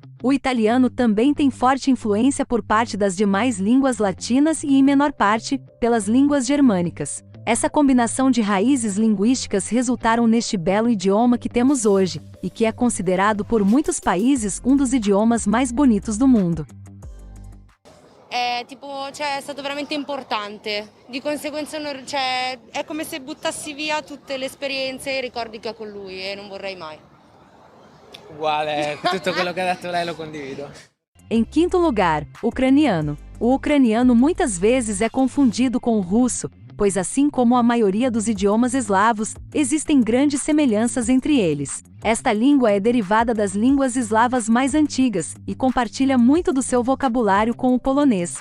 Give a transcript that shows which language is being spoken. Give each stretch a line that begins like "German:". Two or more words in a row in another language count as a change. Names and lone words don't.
Portuguese: O italiano também tem forte influência por parte das demais línguas latinas e, em menor parte, pelas línguas germânicas. Essa combinação de raízes linguísticas resultaram neste belo idioma que temos hoje, e que é considerado por muitos países um dos idiomas mais bonitos do mundo.
Italian: È stato veramente importante, di conseguenza è come se buttassi via tutte le esperienze e i ricordi che ho con lui e non vorrei mai. Uguale, tutto quello che ha detto lei lo condivido.
Portuguese: Em quinto lugar, ucraniano. O ucraniano muitas vezes é confundido com o russo, pois assim como a maioria dos idiomas eslavos, existem grandes semelhanças entre eles. Esta língua é derivada das línguas eslavas mais antigas e compartilha muito do seu vocabulário com o polonês.